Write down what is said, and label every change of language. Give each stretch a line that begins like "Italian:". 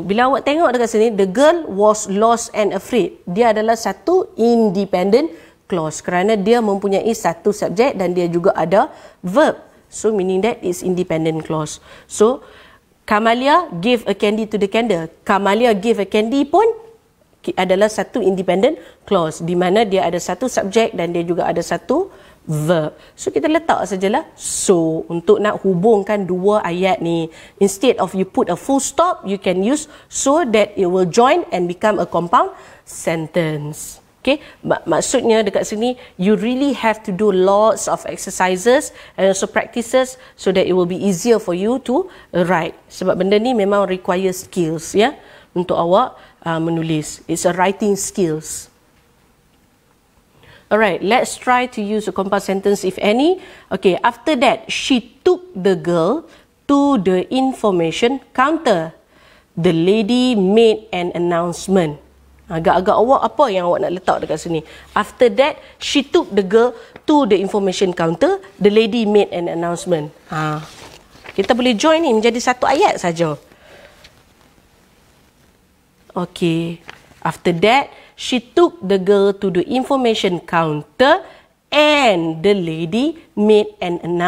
Malay: Bila awak tengok dekat sini,
English: the girl was lost and afraid.
Malay: Dia adalah satu independent clause kerana dia mempunyai satu subjek dan dia juga ada verb.
English: So meaning that is independent clause. So Kamalia gave a candy to the candle. Kamalia gave a candy
Malay: pun adalah satu independent clause di mana dia ada satu subjek dan dia juga ada satu verb. So kita letak sajalah so untuk nak hubungkan dua ayat ni.
English: Instead of you put a full stop, you can use so that it will join and become a compound sentence. Okay,
Malay: maksudnya dekat sini
English: you really have to do lots of exercises and also practices so that it will be easier for you to write.
Malay: Sebab benda ni memang
English: require skills,
Malay: ya, untuk awak menulis.
English: It's a writing skills. Alright, let's try to use a compound sentence if any. Okay, after that, she took the girl to the information counter. The lady made an announcement.
Malay: Agak-agak awak apa yang awak nak letak dekat sini?
English: After that, she took the girl to the information counter. The lady made an announcement.
Malay: Kita boleh join ni menjadi satu ayat saja.
English: Okay. After that, she took the girl to the information counter and the lady made an